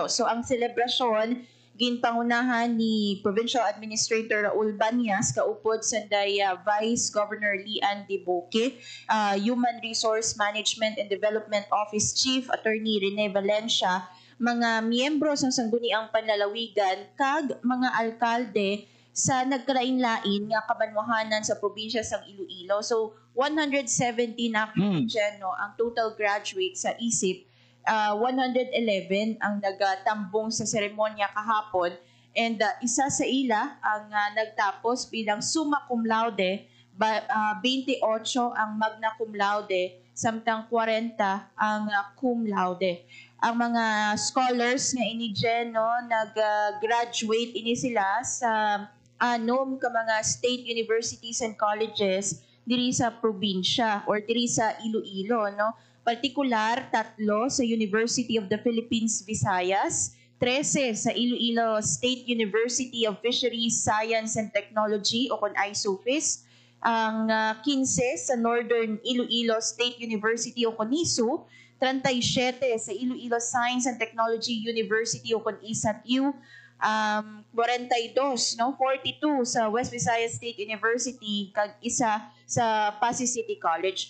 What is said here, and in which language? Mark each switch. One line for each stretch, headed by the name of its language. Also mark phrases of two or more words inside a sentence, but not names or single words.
Hiligaynon: So ang selebrasyon ginpangunahan ni
English: Provincial Administrator
Hiligaynon: Raul Banyas kaupod sanday
English: Vice Governor
Hiligaynon: Lian Diboque, Human Resource Management and Development Office
English: Chief Attorney
Hiligaynon: Rene Valencia, mga miyembro sa sangguniang panlalawigan kag mga alkalde sa nagkalain-lain nga kabanwahanan sa probinsya sang Iloilo. So 117 actually no, ang
English: total graduates
Hiligaynon: sa ISIP. 111 ang nagtambong sa seremonya kahapon and isa sa ila ang nagtapos bilang
Latin: summa cum laude,
Hiligaynon: 28 ang
Latin: magna cum laude,
Hiligaynon: samtang 40 ang
Latin: cum laude.
Hiligaynon: Ang mga scholars nga ini no, nag-graduate ini sila sa anom ka mga
English: state universities and colleges
Hiligaynon: diri sa probinsya or diri sa Iloilo, no? Partikular, 3 sa University of the Philippines, Visayas, 13 sa Iloilo State University of Fisheries, Science and Technology o kon ISUFIS, ang 15 sa Northern Iloilo State University o kon NISU, 37 sa Iloilo Science and Technology University o kon ISATU, 42, no, 42 sa West Visayas State University kag isa sa Pasig City College.